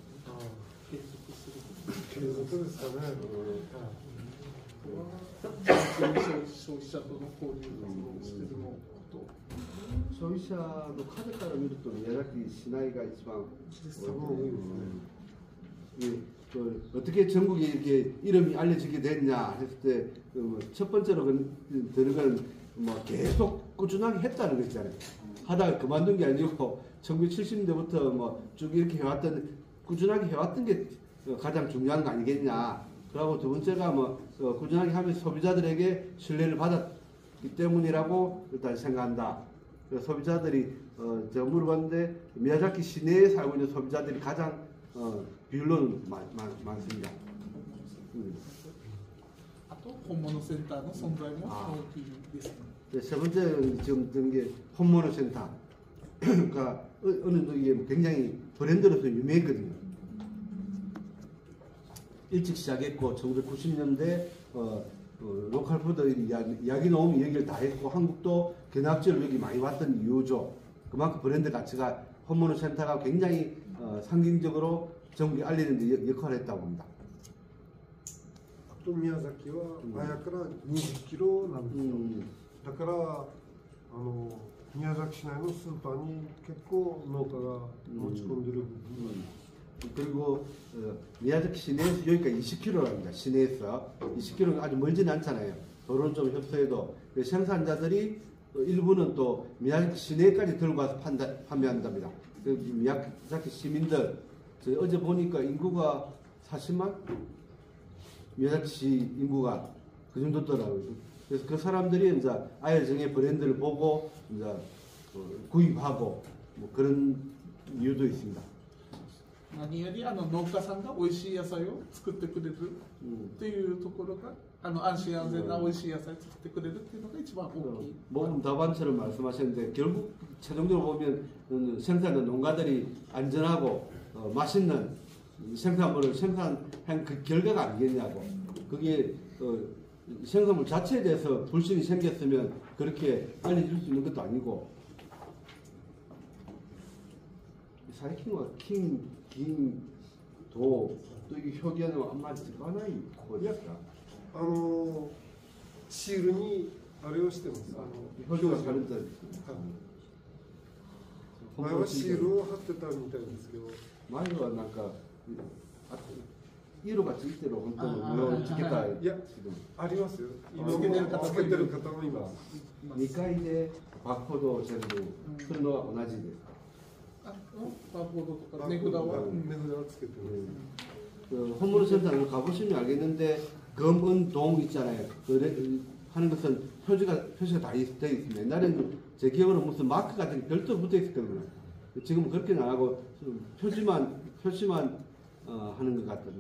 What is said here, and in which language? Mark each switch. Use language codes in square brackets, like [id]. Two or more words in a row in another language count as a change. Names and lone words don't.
[ja] 継続ですかね。消費者との交流活動をしているのと。消費者の数から見ると宮崎市内が一番多いですね。 [ko] 어떻게 전국에 이렇게 이름이 알려지게 됐냐 했을 때 첫 번째로 들어간 뭐 계속 꾸준하게 했다는 거 있잖아요. 하다가 그만둔 게 아니고 1970년대부터 뭐 쭉 이렇게 해왔던 꾸준하게 해왔던 게 가장 중요한 거 아니겠냐. 그리고 두 번째가 뭐 꾸준하게 하면서 소비자들에게 신뢰를 받았기 때문이라고 일단 생각한다. 소비자들이 제가 물어봤는데 미야자키 시내에 살고 있는 소비자들이 가장 비율로는 많습니다. [ja] あと本物センターの存在も大きいですね。 [ko] 세 번째 지금 든 게 홈모노 센터가 어느 정도 이게 굉장히 브랜드로서 유명했거든요. 일찍 시작했고 1990년대 로컬 푸드 이야기 나오면 얘기를 다 했고 한국도 견학지를 여기 많이 왔던 이유죠. 그만큼 브랜드 가치가 홈모노 센터가 굉장히 상징적으로 전국에 알리는 데 역할을 했다고 봅니다. [ja] あと宮崎は綾から20キロなんですよ。だから宮崎市内のスーパーに結構農家が持ち込んでる部分。 [ko] 그리고 미야자키 시내에서 여기가 20km랍니다. 시내에서 20km는 아주 멀지는 않잖아요. 도로는 좀 협소해도 생산자들이 일부는 또 미야자키 시내까지 들고 와서 판매한답니다. 미야자키 시민들 어제 보니까 인구가 40만 미야자키 시 인구가 그 정도더라고요. 그래서 그 사람들이 이제 아야정의 브랜드를 보고 이제 구입하고 뭐 그런 이유도 있습니다. [ja] 何より農家さんが美味しい野菜を作ってくれるっていうところが安心安全な美味しい野菜を作ってくれるっていうのが一番大きい。 [ko] 모금 답안처럼 말씀하셨는데 결국 최종적으로 보면 생산한 농가들이 안전하고 맛있는 생산물을 생산한 그 결과가 아니겠냐고. 그게 생산물 자체에 대해서 불신이 생겼으면 그렇게 알려줄 수 있는 것도 아니고. 사이킹과 킹 긴 도 또 이 표기하는 아마 들어가나요? 거기였다. [ja] シールにあれをしてます。 [ko] 표기가 다른다. [ja] 前はシールを貼ってたみたいですけど。前はなんか色がついてる本当の色をつけたい。いやありますよ。今もつけてる方もいます。 2階でバーコードを全部するのは同じです。バーコードとか値札は値札をつけてます。 [ko] 홈모노센터를 가보시면 알겠는데 검은동 있잖아요. 하는 것은 표시가 다 되어 있습니다. 옛날에는 제 기억으로 무슨 마크 같은 게 별도로 붙어 있었거든요. 지금은 그렇게는 안 하고 표시만 하는 것 같거든요.